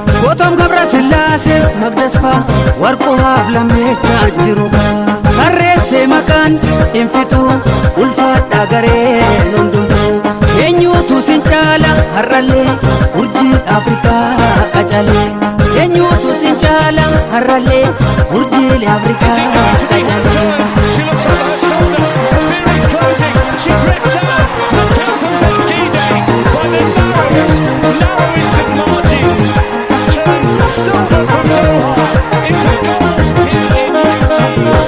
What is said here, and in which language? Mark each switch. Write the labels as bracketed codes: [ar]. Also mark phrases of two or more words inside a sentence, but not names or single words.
[om] Gootoom Gabra Sillaasee Magdas fa'aa Warqoo haaf Lammeechaa jiru gaa. Tarreessee maqaan infituu ulfaadhaa gareen hundumtuu. Eenyuutu sin caala har'allee urjii Afrikaa qacalee. Eenyuutu sin caala har'allee urjiilee Afrikaa [en] Is it going to be her [om] qacalee. turn? [en] She looks over her shoulder. The barrier's closing. She drifts out. Mathias Mbakide by the narrowest, narrowest of margins. Turns silver from Doha into gold here in Eugene.